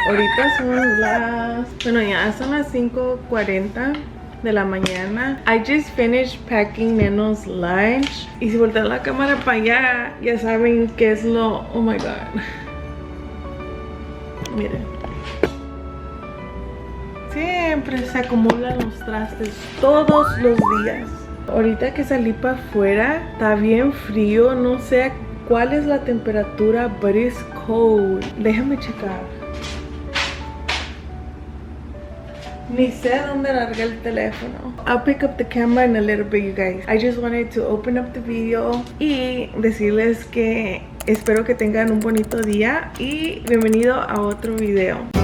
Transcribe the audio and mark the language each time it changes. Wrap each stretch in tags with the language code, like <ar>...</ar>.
<es>Ahorita son ya son las 5:40 de la mañana.</es> <en>I just finished packing Neno's lunch.</en> <es>Y si voltean la cámara para allá, ya saben qué es lo...</es> <en>Oh my god.</en> <es>Miren. Siempre se acumulan los trastes todos los días. Ahorita que salí para afuera, está bien frío, no sé cuál es la temperatura,</es> <en>but it's cold.</en> <es>Déjame checar. Ni sé dónde largué el teléfono.</es> <en>I'll pick up the camera in a little bit, you guys. I just wanted to open up the video</en> <es>y decirles que espero que tengan un bonito día y bienvenido a otro video.</es>